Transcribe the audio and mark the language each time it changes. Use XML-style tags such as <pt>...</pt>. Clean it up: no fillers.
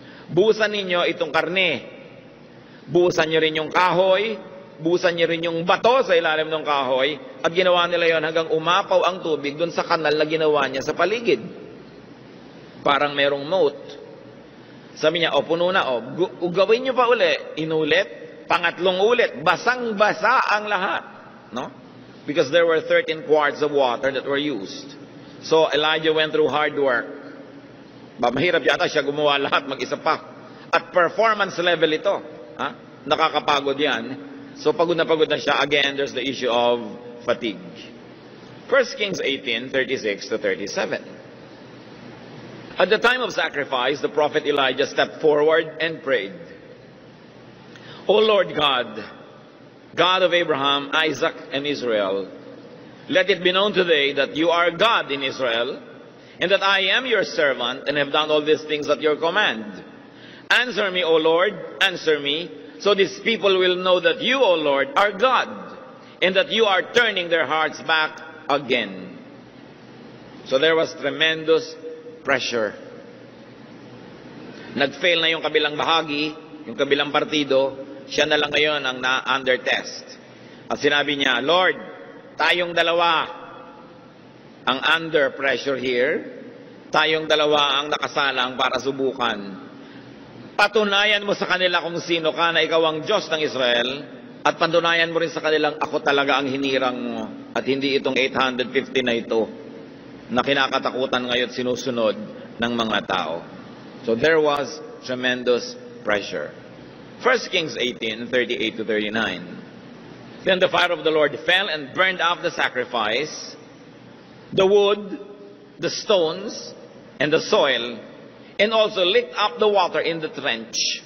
<tl>Buhusan ninyo itong karne. Buhusan niyo rin yung kahoy, buhusan niyo rin yung bato sa ilalim ng kahoy, at ginawa nila yon hanggang umapaw ang tubig doon sa kanal na ginawa niya sa paligid. Parang merong moat. Sabi niya, puno na, gawin niyo pa uli. Inulit, pangatlong ulit, basang-basa ang lahat. No?</tl> <en>Because there were 13 quarts of water that were used. So Elijah went through hard work.</en> <tl>Mahirap yata siya gumawa lahat mag-isa pa. At performance level ito. Nakakapagod yan. So pagod na siya.</tl> <en>Again, there's the issue of fatigue. 1 Kings 18:36 to 37. At the time of sacrifice, the prophet Elijah stepped forward and prayed, O Lord God, God of Abraham, Isaac, and Israel, let it be known today that you are God in Israel, and that I am your servant, and have done all these things at your command. Answer me, O Lord, answer me, so these people will know that you, O Lord, are God, and that you are turning their hearts back again. So there was tremendous pressure.</en> <tl>Nag-fail na yung kabilang bahagi, yung kabilang partido, siya na lang ngayon ang na-under test. At sinabi niya, Lord, tayong dalawa ang</tl> <en>under pressure here,</en> <tl>tayong dalawa ang nakasalang para subukan. Patunayan mo sa kanila kung sino ka, na ikaw ang Diyos ng Israel, at patunayan mo rin sa kanilang ako talaga ang hinirang mo, at hindi itong 850 na ito na kinakatakutan ngayon sinusunod ng mga tao.</tl> <en>So there was tremendous pressure. 1 Kings 18:38 to 39. Then the fire of the Lord fell and burned up the sacrifice, the wood, the stones, and the soil, and also licked up the water in the trench.</en>